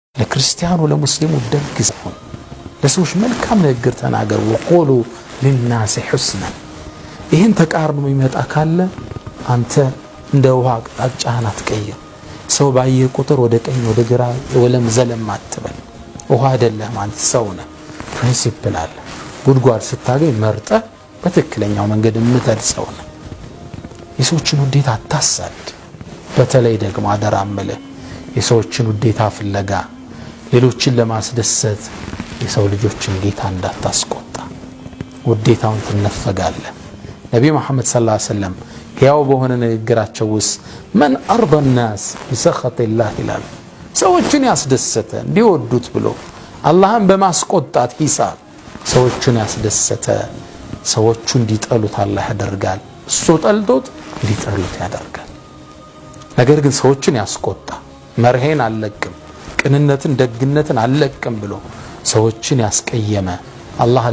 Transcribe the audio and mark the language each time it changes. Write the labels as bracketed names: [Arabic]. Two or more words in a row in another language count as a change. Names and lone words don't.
[Amharic] ለክርስቲያኑ ለሙስሊሙ ደግሰው ለሰዎች መልካም ንግግር ተናገር [Arabic] وقولوا للناس حسنا [Amharic] ይሄን ተቃርኖ ይመጣ ካለ አንተ እንደ ውሃ አቅጣጫህን አትቀይር ሰው ባየ ቁጥር ወደ ቀኝ ወደ ግራ ወለም ዘለም አትበል ውሃ አይደለም ማለት ሰው ነህ ፕሪንሲፕል አለ ጉድጓድ ስታገኝ መርጠ በትክክለኛው መንገድ የምትሄድ ሰው ነህ የሰዎችን ውዴታ አታሳድ በተለይ ደግሞ አደራመለ የሰዎችን ውዴታ ፍለጋ ሌሎችን ለማስደሰት የሰው ልጆችን ጌታ እንዳታስቆጣ ውዴታውን ትነፈጋለህ ነብዩ መሐመድ [Arabic] صلى الله عليه وسلم [Amharic] ያው በሆነ ንግግራቸው ውስጥ [Arabic] من ارضى الناس بسخط الله [Amharic] ይላል ሰዎችን ያስደሰተ እንዲወዱት ብሎ አላህን በማስቆጣት ሂሳብ ሰዎችን ያስደሰተ ሰዎቹ እንዲጠሉት አላህ ያደርጋል እሱ ጠልቶት እንዲጠሉት ያደርጋል ነገር ግን ሰዎችን ያስቆጣ መርሄን አለቅም ቅንነትን ደግነትን አለቅም ብሎ ሰዎችን ያስቀየመ አላህን